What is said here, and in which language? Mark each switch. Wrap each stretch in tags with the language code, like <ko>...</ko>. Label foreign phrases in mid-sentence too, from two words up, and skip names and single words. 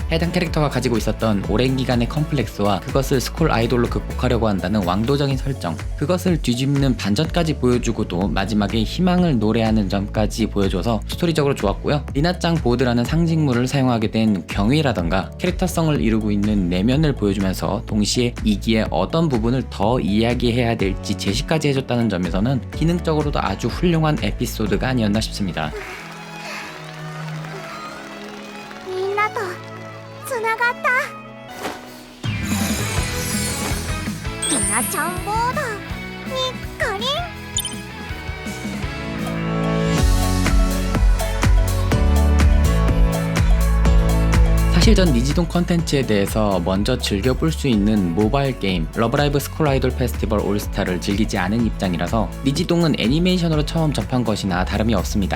<ko>해당 캐릭터가 가지고 있었던 오랜 기간의 컴플렉스와 그것을 스쿨 아이돌로 극복하려고 한다는 왕도적인 설정, 그것을 뒤집는 반전까지 보여주고도 마지막에 희망을 노래하는 점까지 보여줘서 스토리적으로 좋았고요. 리나짱 보드라는 상징물을 사용하게 된 경위라던가 캐릭터성을 이루고 있는 내면을 보여주면서 동시에 이기에 어떤 부분을 더 이야기해야 될지 제시까지 해줬다는 점에서는 기능적으로도 아주 훌륭한 에피소드가 아니었나 싶습니다.</ko> <ja>みんなとつながったひなちゃんボードにっこりん</ja> <ko>사실 전 니지동 컨텐츠에 대해서 먼저 즐겨볼 수 있는 모바일 게임 러브라이브 스쿨 아이돌 페스티벌 올스타를 즐기지 않은 입장이라서 니지동은 애니메이션으로 처음 접한 것이나 다름이 없습니다.</ko>